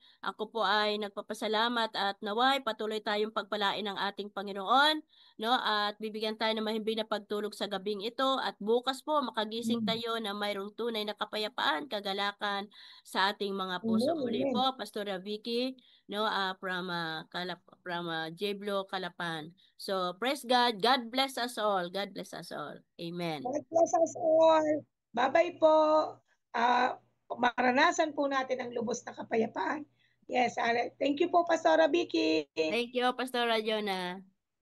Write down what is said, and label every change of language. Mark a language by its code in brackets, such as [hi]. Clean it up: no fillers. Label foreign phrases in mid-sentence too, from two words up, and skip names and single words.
[tl] Ako po ay nagpapasalamat at naway patuloy tayong pagpalain ng ating Panginoon, no? At bibigyan tayo ng mahimbing na pagtulog sa gabing ito at bukas po makagising Mm. tayo na mayroong tunay na kapayapaan, kagalakan sa ating mga puso. Amen. Muli Amen. po, Pastora Vicky, no, from Jeblo, Calapan. [en] So praise God. God bless us all. God bless us all. Amen. God bless us all. Bye-bye po. [tl] Maranasan po natin ang lubos na kapayapaan. [en] Yes, thank you po, Pastora Vicky. Thank you, Pastora Jonah.